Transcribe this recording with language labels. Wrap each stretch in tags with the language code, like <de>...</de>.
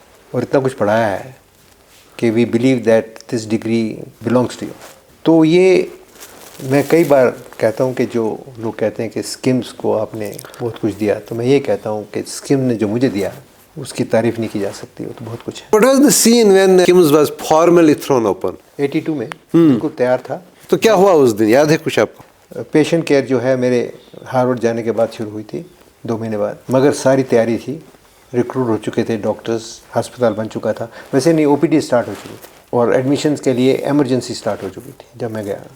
<ur>اور اتنا کچھ پڑھایا ہے کہ</ur> <en>We believe that this degree belongs to you.</en> <ur>تو یہ میں کئی بار کہتا ہوں کہ جو لوگ کہتے ہیں کہ اسکمس کو آپ نے بہت کچھ دیا، تو میں یہ کہتا ہوں کہ اسکم نے جو مجھے دیا اس کی تعریف نہیں کی جا سکتی، وہ تو بہت کچھ ہے۔</ur> <en>What was the scene when SKIMS was formally thrown open?</en> <ur>82 میں بالکل تیار تھا۔ تو کیا ہوا اس دن، یاد ہے کچھ آپ کو؟ پیشنٹ کیئر جو ہے میرے ہارورڈ جانے کے بعد شروع ہوئی تھی 2 مہینے بعد، مگر ساری تیاری تھی، ریکروٹ ہو چکے تھے ڈاکٹرز، ہسپتال بن چکا تھا، ویسے نہیں OPD اسٹارٹ ہو چکی تھی، اور ایڈمیشنز کے لیے ایمرجنسی اسٹارٹ ہو چکی تھی جب میں گیا۔</ur>